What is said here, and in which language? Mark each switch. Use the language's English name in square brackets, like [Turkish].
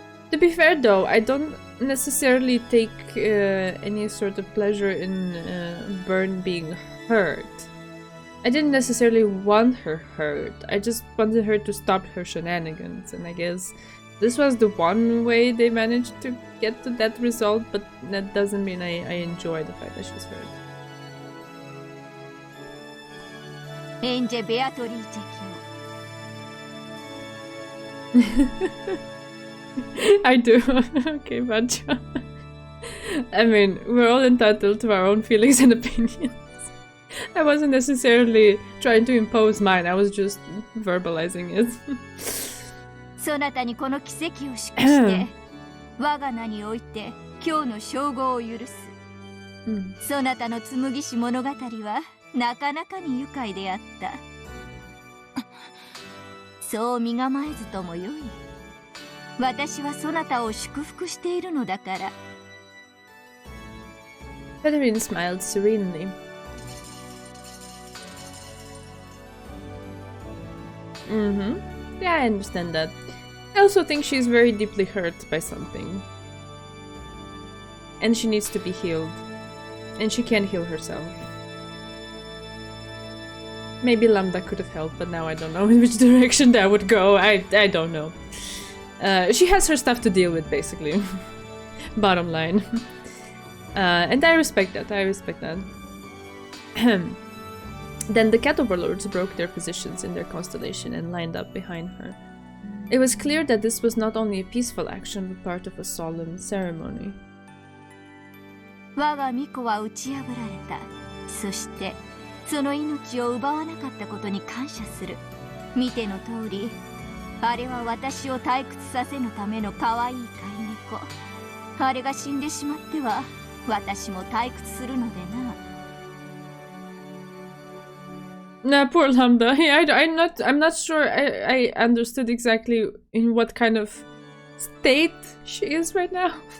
[English] To be fair though, I don't necessarily take any sort of pleasure in Bern being hurt. I didn't necessarily want her hurt, I just wanted her to stop her shenanigans, and I guess this was the one way they managed to get to that result, but that doesn't mean I enjoy the fact that she's hurt. [Japanese] エンジェ・ベアトリーチェ卿。 [English] I do. Okay, but I mean, we're all entitled to our own feelings and opinions. I wasn't necessarily trying to impose mine, I was just verbalizing it. [Japanese] そなたにこの奇跡を祝して我が名において今日の称号を許す。そなたの紡し物語はなかなかに愉快であった。そう身構えずともよい。私はそなたを祝福しているのだから。 [English] Catherine smiled serenely. Yeah, I understand that. I also think she's very deeply hurt by something. And she needs to be healed. And she can't heal herself. Maybe Lambda could have helped, but now I don't know in which direction that would go. I don't know. She has her stuff to deal with, basically. Bottom line. And I respect that. I respect that. Then the cat overlords broke their positions in their constellation and lined up behind her. It was clear that this was not only a peaceful action, but part of a solemn ceremony. [Japanese] 我が巫女は打ち破られた。そしてその命を奪わなかったことに感謝する。見ての通り、あれは私を退屈させぬための可愛い飼い猫。あれが死んでしまっては、私も退屈するのでな。 [English] Nah, poor Lambda. Yeah, I'm not sure I understood exactly in what kind of state she is right now.